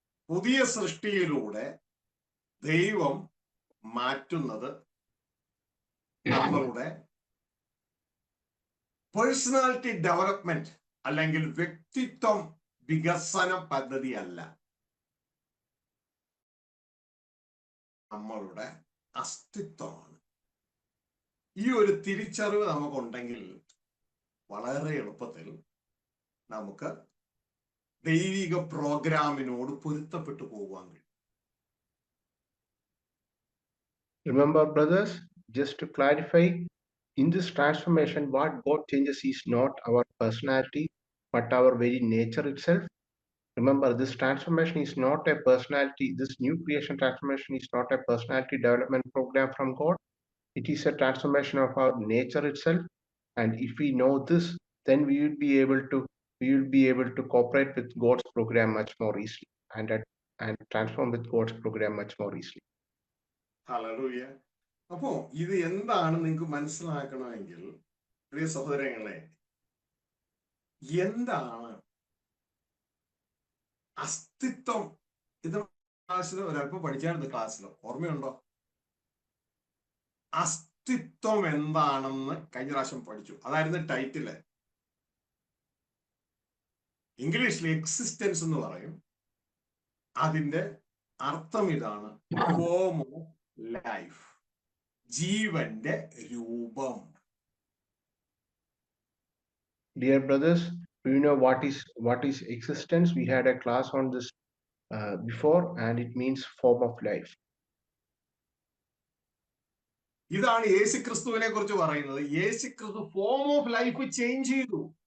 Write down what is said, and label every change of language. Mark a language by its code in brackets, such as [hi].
[ml] പുതിയ സൃഷ്ടിയിലൂടെ ദൈവം മാറ്റുന്നത് നമ്മളുടെ പേഴ്സണാലിറ്റി ഡെവലപ്മെന്റ് അല്ലെങ്കിൽ വ്യക്തിത്വം വികസന പദ്ധതി അല്ല, നമ്മളുടെ അസ്തിത്വമാണ്. ഈ ഒരു തിരിച്ചറിവ് നമുക്കുണ്ടെങ്കിൽ വളരെ എളുപ്പത്തിൽ നമുക്ക് ദൈവിക പ്രോഗ്രാമിനോട് പൊരുത്തപ്പെട്ടു പോകാൻ കഴിയും. [en] Remember, brothers, just to clarify, in this transformation, what God changes is not our personality, but our very nature itself. Remember, this transformation is not a personality, this new creation transformation is not a personality development program from God, It is a transformation of our nature itself. And if we know this, then we will be able to cooperate with God's program much more easily and transform with God's program much more easily. [ml] Hallelujah. അപ്പോ ഇത് എന്താണ് നിങ്ങൾക്ക് മനസ്സിലാക്കണമെങ്കിൽ പ്രിയ സഹോദരങ്ങളെ, എന്താണ് അസ്തിത്വം? ഇത് ക്ലാസ്സിൽ ഒരല്പം പഠിച്ചായിരുന്നു. ക്ലാസ്സിൽ ഓർമ്മയുണ്ടോ? അസ്തിത്വം എന്താണെന്ന് കഴിഞ്ഞ പ്രാവശ്യം പഠിച്ചു. അതായിരുന്നു ടൈറ്റില്. ഇംഗ്ലീഷിൽ എക്സിസ്റ്റൻസ് എന്ന് പറയും. അതിന്റെ അർത്ഥം ഇതാണ്: [en] form of life, [ml] ജീവന്റെ രൂപം. [en] Dear brothers, do you know what is existence? We had a class on this before, and it means form of life. [ml] ഇതാണ് യേശുക്രിസ്തുവിനെ കുറിച്ച് പറയുന്നത്. യേശുക്രിസ്തു [en] form of life [ml] ചേഞ്ച് ചെയ്തു.